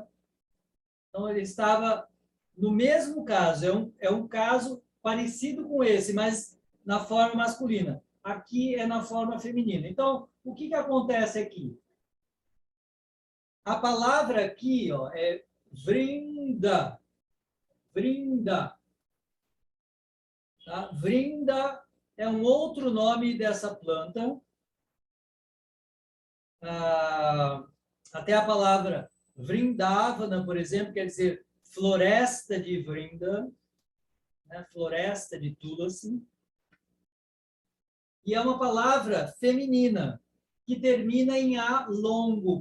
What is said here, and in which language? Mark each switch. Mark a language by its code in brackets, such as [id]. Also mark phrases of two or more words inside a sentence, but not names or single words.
[pt] Então, ele estava no mesmo caso. É um caso parecido com esse, mas na forma masculina. Aqui é na forma feminina. Então, o que acontece aqui? A palavra aqui ó, é Vrinda. Vrinda. Tá? Vrinda é um outro nome dessa planta. Até a palavra Vrindavana, por exemplo, quer dizer floresta de Vrinda, né? Floresta de Tulasi. E é uma palavra feminina, que termina em A longo.